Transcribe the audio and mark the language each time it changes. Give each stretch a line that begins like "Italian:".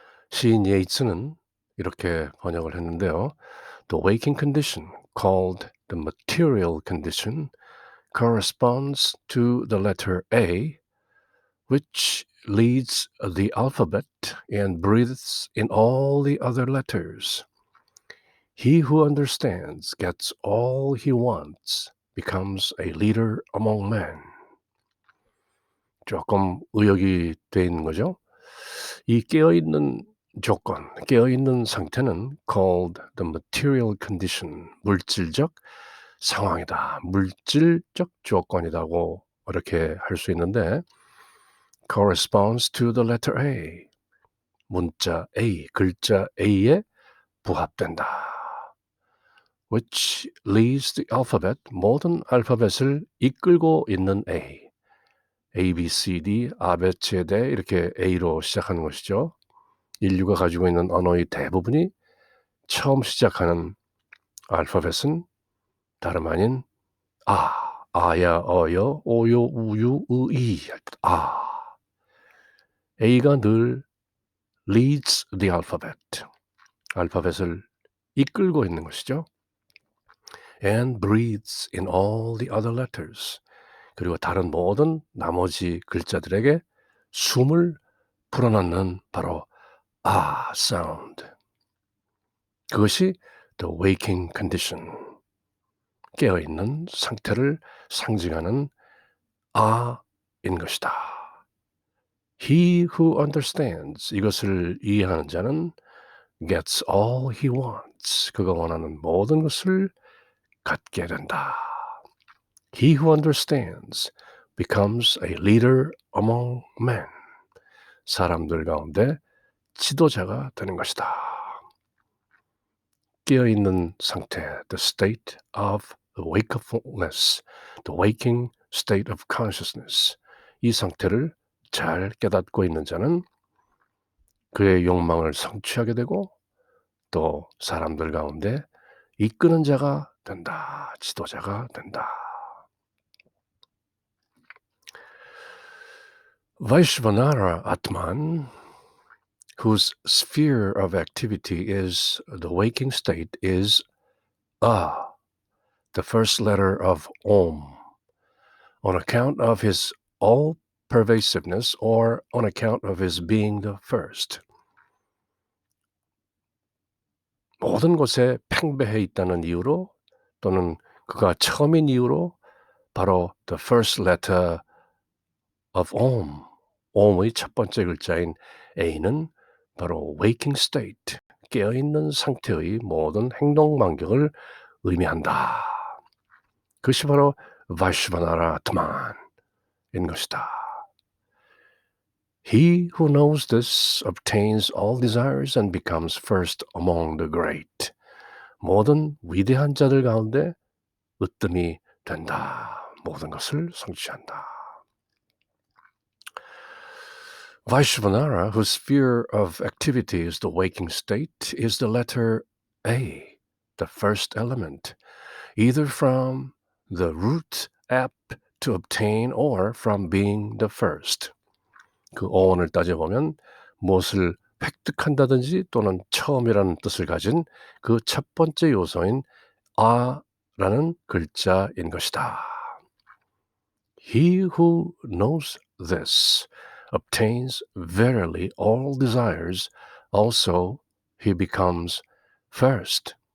Korean: 시인 예이츠는 이렇게 번역을 했는데요.
English: The waking condition, called the material condition, corresponds to the letter A, which leads the alphabet and breathes in all the other letters. He who understands gets all he wants, becomes a leader among men.
Korean: 조금 의역이 돼 있는 거죠. 이 깨어있는 조건, 깨어있는 상태는
English: called the material condition,
Korean: 물질적 상황이다, 물질적 조건이라고 이렇게 할 수 있는데
English: corresponds to the letter A,
Korean: 문자 A, 글자 A에 부합된다.
English: which leads the alphabet,
Korean: 모든 알파벳을 이끌고 있는 A. A, B, C, D, 아베체데 이렇게 A로 시작하는 것이죠. 인류가 가지고 있는 언어의 대부분이 처음 시작하는 알파벳은 다름 아닌 아야, 어여, 오요, 우유, 의이 할 때 A가 늘
English: leads the alphabet,
Korean: 알파벳을 이끌고 있는 것이죠.
English: and breathes in all the other letters,
Korean: 그리고 다른 모든 나머지 글자들에게 숨을 불어넣는 바로 sound. 그것이
English: the waking condition,
Korean: 깨어있는 상태를 상징하는 인 것이다.
English: He who understands,
Korean: 이것을 이해하는 자는
English: gets all he wants,
Korean: 그가 원하는 모든 것을 갖게 된다.
English: He who understands becomes a leader among men,
Korean: 사람들 가운데 지도자가 되는 것이다. 깨어있는 상태,
English: the state of wakefulness, the waking state of consciousness,
Korean: 이 상태를 잘 깨닫고 있는 자는 그의 욕망을 성취하게 되고 또 사람들 가운데 이끄는 자가 된다, 지도자가 된다.
English: Vaishvanara Atman, whose sphere of activity is the waking state, is the first letter of Om, on account of his all-pervasiveness or on account of his being the first.
Korean: 모든 곳에 팽배해 있다는 이유로 또는 그가 처음인 이유로 바로
English: the first letter of Om,
Korean: Om의 첫 번째 글자인 A는 바로
English: waking state,
Korean: 깨어있는 상태의 모든 행동 반경을 의미한다. 그것이 바로 Vaishvanara Atman인 것이다.
English: He who knows this obtains all desires and becomes first among the great.
Korean: 모든 위대한 자들 가운데 으뜸이 된다. 모든 것을 성취한다.
English: Vaishvanara, whose sphere of activity is the waking state, is the letter A, the first element, either from the root app to obtain or from being the first.
Korean: 그 어원을 따져보면 무엇을 획득한다든지 또는 처음이라는 뜻을 가진 그 첫 번째 요소인 아라는 글자인 것이다.
English: He who knows this obtains verily all desires, also he becomes first.